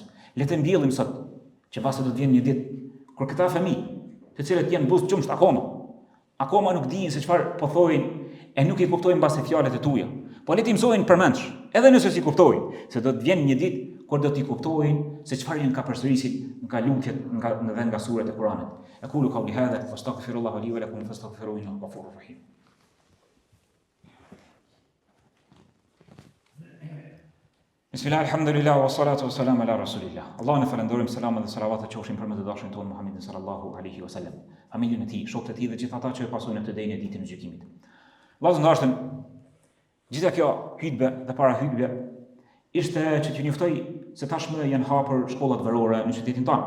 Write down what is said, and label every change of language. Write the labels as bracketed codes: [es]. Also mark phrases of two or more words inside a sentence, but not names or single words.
[sq] Le të mbjellim sot që pastaj do të vjen një ditë kur këta fëmijë, të cilët janë buzë qumsht akoma nuk dinë se çfarë po thojnë e nuk i kuptojnë mbas fjalët e tuaja. Po le t'i mësojnë përmendsh, edhe nëse si kuptojnë, se do të vjen një ditë kur do t'i kuptojnë se çfarë janë ka përsërisit nga lutjet nga surat e Kuranit. [ar] أقول قولي هذا وأستغفر الله لي ولكم فاستغفروه إنه غفور رحيم. بسم الله، الحمد لله، والصلاة والسلام على رسول الله. [sq] Allah në falendojmë, salamat dhe salavatet qofshin për më të dashurin tonë Muhammedin [ar] صلى الله عليه وسلم, [sq] familjen e tij, shokët e tij dhe gjithë ata që e pasojnë këtë ditë ditën e gjykimit. Vllazë ndashëm, gjitha kjo hutbe dhe para hutbe ishte që t'ju njoftoj se tashmë janë hapur shkollat verore në qytetin tonë.